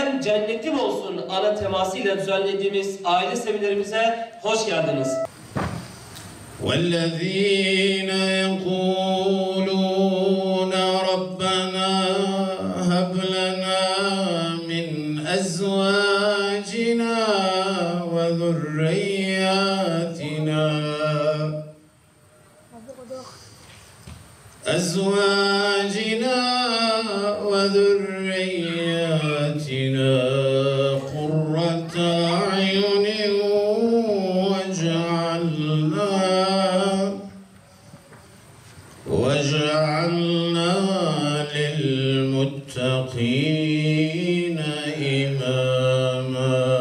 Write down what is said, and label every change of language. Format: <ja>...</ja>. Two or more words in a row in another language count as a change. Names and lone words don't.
<tr>cennetim olsun ana temasıyla düzenlediğimiz aile seminerimize hoş geldiniz.</tr> <ar>وَالَّذ۪ينَ يَقُولُونَ رَبَّنَا هَبْ لَنَا مِنْ أَزْوَاجِنَا وَذُرِّيَّاتِنَا قُرَّةَ أَعْيُنٍ وَاجْعَلْنَا لِلْمُتَّقِينَ إِمَامًا.</ar>